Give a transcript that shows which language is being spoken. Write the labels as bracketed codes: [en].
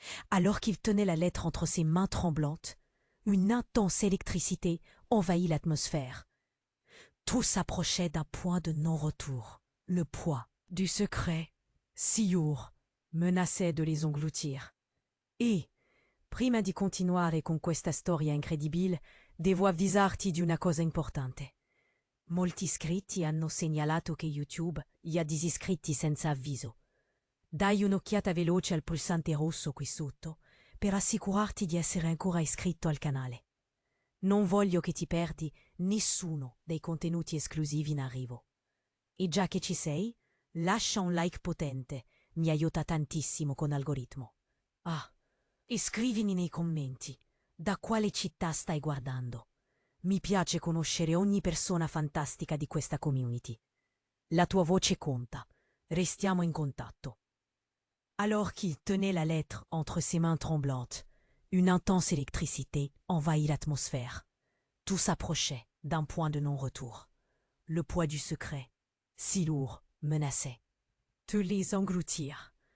[fr] Alors qu'il tenait la lettre entre ses mains tremblantes, une intense électricité envahit l'atmosphère. Tout s'approchait d'un point de non-retour. Le poids du secret, si lourd, menaçait de les engloutir. [it] Et, prima di continuare con questa storia incredibile, devo avvisarti di una cosa importante. Molti iscritti hanno segnalato che YouTube gli ha disiscritti senza avviso. Dai un'occhiata veloce al pulsante rosso qui sotto per assicurarti di essere ancora iscritto al canale. Non voglio che ti perdi nessuno dei contenuti esclusivi in arrivo. E già che ci sei, lascia un like potente, mi aiuta tantissimo con l'algoritmo. Ah, e scrivimi nei commenti da quale città stai guardando. Mi piace conoscere ogni persona fantastica di questa community. La tua voce conta. Restiamo in contatto. [fr] Alors qu'il tenait la lettre entre ses mains tremblantes, une intense électricité envahit l'atmosphère. Tout s'approchait d'un point de non-retour. Le poids du secret, si lourd, menaçait de les engloutir.